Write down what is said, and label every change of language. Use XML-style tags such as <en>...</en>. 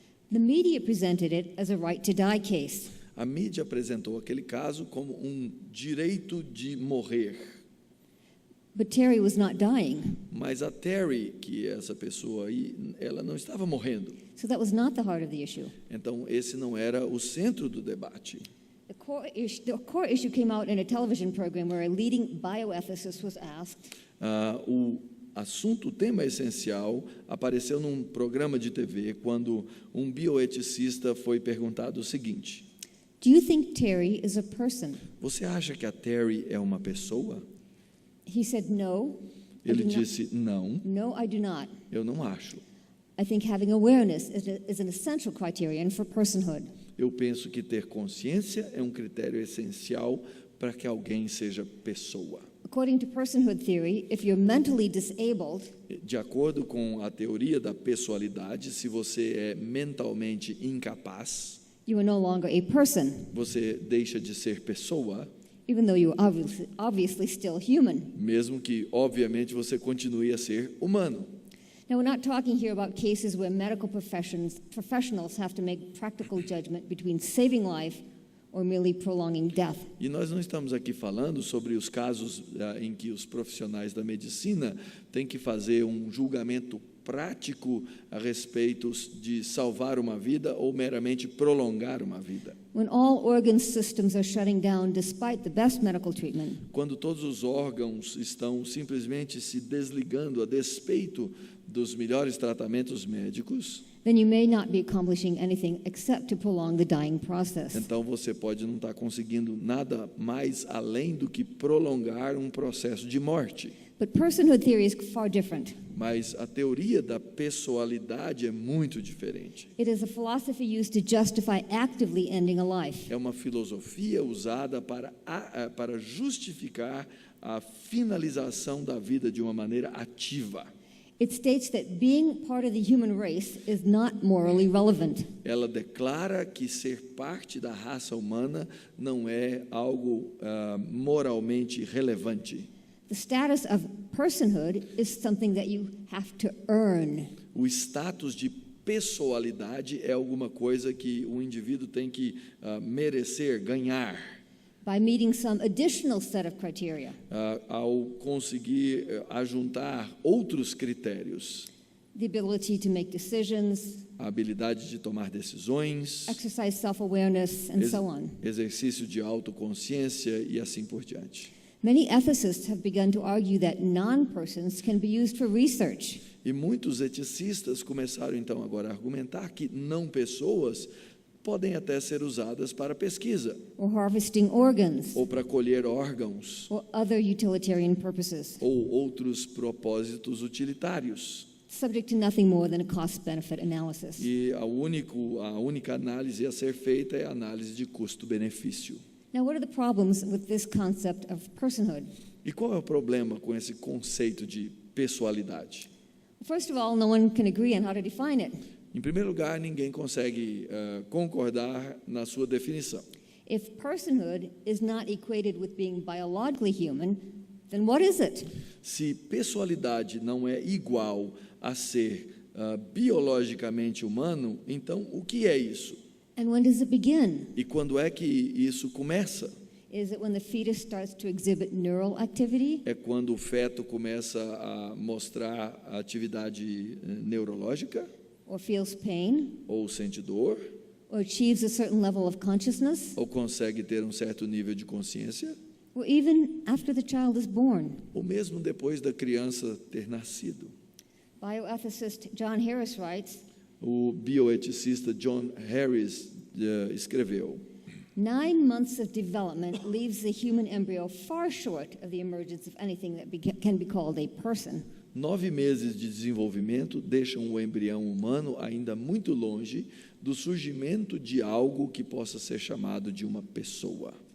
<en>The media presented it as a right to die case.</en> <pt>A mídia apresentou aquele caso como um direito de morrer.</pt> <en>But Terry was not dying.</en> <pt>Mas a Terry, que é essa pessoa aí, ela não estava morrendo.</pt> <en>So that was not the heart of the issue.</en> <pt>Então, esse não era o centro do debate.</pt> <en>The core issue came out in a television program where a leading bioethicist was asked,</en> <pt>O tema essencial, apareceu num programa de TV quando um bioeticista foi perguntado o seguinte:</pt> <en>do you think Terry is a person?</en> <pt>Você acha que a Terry é uma pessoa?</pt> <en>He said, no.</en> <pt>Ele disse, não,</pt> <en>No, I do not.</en> <pt>eu não acho.</pt> <en>I think having awareness is an essential criterion for personhood.</en> <pt>Eu penso que ter consciência é um critério essencial para que alguém seja pessoa.</pt> <en>According to personhood theory, if you're mentally disabled,</en> <pt>De acordo com a teoria da pessoalidade, se você é mentalmente incapaz,</pt> <en>you are no longer a person,</en> <pt>você deixa de ser pessoa,</pt> <en>even though you're obviously still human.</en> <pt>mesmo que, obviamente, você continue a ser humano.</pt> <en>Now, we're not talking here about cases where medical professionals have to make practical judgment between saving life or merely prolonging death.</en> <pt>E nós não estamos aqui falando sobre os casos em que os profissionais da medicina têm que fazer um julgamento prático a respeito de salvar uma vida ou meramente prolongar uma vida.</pt> <en>When all organ systems are shutting down despite the best medical treatment,</en> <pt>Quando todos os órgãos estão simplesmente se desligando a despeito dos melhores tratamentos médicos,</pt> <en>then you may not be accomplishing anything except to prolong the dying process.</en> <pt>então você pode não estar conseguindo nada mais além do que prolongar um processo de morte.</pt> <en>But personhood theory is far different.</en> <pt>Mas a teoria da pessoalidade é muito diferente.</pt> <en>It is a philosophy used to justify actively ending a life.</en> <pt>É uma filosofia usada para justificar a finalização da vida de uma maneira ativa.</pt> <en>It states that being part of the human race is not morally relevant.</en> <pt>Ela declara que ser parte da raça humana não é algo moralmente relevante.</pt> <en>The status of personhood is something that you have to earn.</en> <pt>O status de pessoalidade é alguma coisa que o indivíduo tem que merecer, ganhar.</pt> <en>By meeting some additional set of criteria.</en> <pt>Ao conseguir ajuntar outros critérios.</pt> <en>The ability to make decisions,</en> <pt>A habilidade de tomar decisões,</pt> <en>exercise self-awareness, and so on.</en> <pt>exercício de autoconsciência e assim por diante.</pt> <en>Many ethicists have begun to argue that non-persons can be used for research.</en> <pt>E muitos eticistas começaram então agora a argumentar que não pessoas podem até ser usadas para pesquisa,</pt> <en>Or harvesting organs,</en> <pt>ou para colher órgãos,</pt> <en>or other utilitarian purposes,</en> <pt>ou outros propósitos utilitários.</pt> <en>subject to nothing more than a cost-benefit analysis.</en> <pt>E a única análise a ser feita é a análise de custo-benefício.</pt> <en>Now, what are the problems with this concept of personhood?</en> <pt>E qual é o problema com esse conceito de pessoalidade?</pt> <en>First of all, no one can agree on how to define it.</en> <pt>Em primeiro lugar, ninguém consegue concordar na sua definição.</pt> <en>If personhood is not equated with being biologically human, then what is it?</en> <pt>Se pessoalidade não é igual a ser biologicamente humano, então o que é isso?</pt> <en>And when does it begin?</en> <pt>E quando é que isso começa?</pt> <en>Is it when the fetus starts to exhibit neural activity?</en> <pt>É quando o feto começa a mostrar a atividade neurológica?</pt> <en>Or feels pain?</en> <pt>Ou sente dor?</pt> <en>Or achieves a certain level of consciousness?</en> <pt>Ou consegue ter um certo nível de consciência?</pt> <en>Or even after the child is born?</en> <pt>Ou mesmo depois da criança ter nascido?</pt> <en>Bioethicist John Harris writes,</en> <pt>O bioeticista John Harris escreveu:</pt> <en>9 months of development leaves the human embryo far short of the emergence of anything that can be called a person.</en> <pt>9 meses de desenvolvimento deixam o embrião humano ainda muito longe do surgimento de algo que possa ser chamado de uma pessoa.</pt>